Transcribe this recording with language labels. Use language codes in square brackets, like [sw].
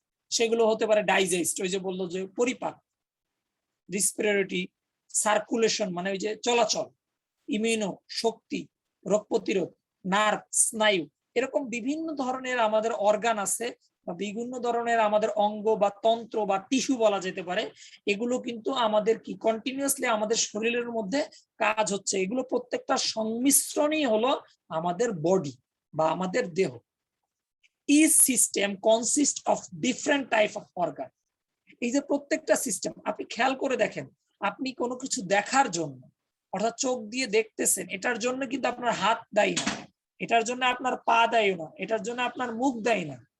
[bn] সেগুলো হতে পারে ডাইজেস্ট, ওই যে বললো যে পরিপাক, রেসপিরেটরি, সার্কুলেশন মানে ওই যে চলাচল, ইমিউনো শক্তি, রোগ প্রতিরোধ, নার্ভ স্নায়ু, এরকম বিভিন্ন ধরনের আমাদের অর্গান আছে বা বিভিন্ন ধরনের আমাদের অঙ্গ বা তন্ত্র বা টিস্যু বলা যেতে পারে। এগুলো কিন্তু আমাদের কি কন্টিনিউয়াসলি আমাদের শরীরের মধ্যে কাজ হচ্ছে। এগুলো প্রত্যেকটা সংমিশ্রণই হলো আমাদের বডি বা আমাদের দেহ। [en] Each system consists of different type of organ. [bn] এই যে প্রত্যেকটা সিস্টেম, আপনি খেয়াল করে দেখেন, আপনি কোনো কিছু দেখার জন্য অর্থাৎ চোখ দিয়ে দেখতেছেন, এটার জন্য কিন্তু আপনার হাত দায়ী না, এটার জন্য আপনার পা দায়ী না, এটার জন্য আপনার মুখ দায়ী না।